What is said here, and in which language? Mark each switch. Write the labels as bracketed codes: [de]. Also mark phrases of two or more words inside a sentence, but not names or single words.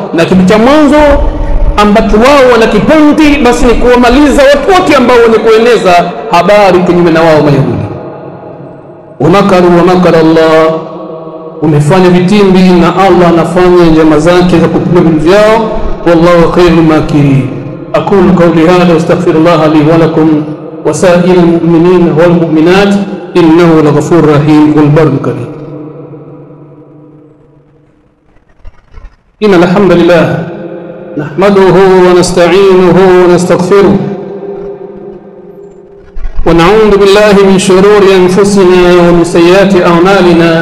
[sw] Na kitu cha mwanzo ambacho wao wanakipendi basi ni kuwamaliza watu wote ambao wenye kueneza habari kinyume na wao Mayahudi. [ar] ومكروا ومكر الله, [sw] umefanya vitimbi na Allah anafanya njama zake za kupiga vitu vyao. [ar] والله خير الماكرين أقول قولي هذا وأستغفر الله لي ولكم ولسائر المؤمنين والمؤمنات إنه لغفور رحيم والبر الكريم. إن الحمد لله نحمده ونستعينه ونستغفره ونعوذ بالله من شرور أنفسنا ومن سيئات أعمالنا.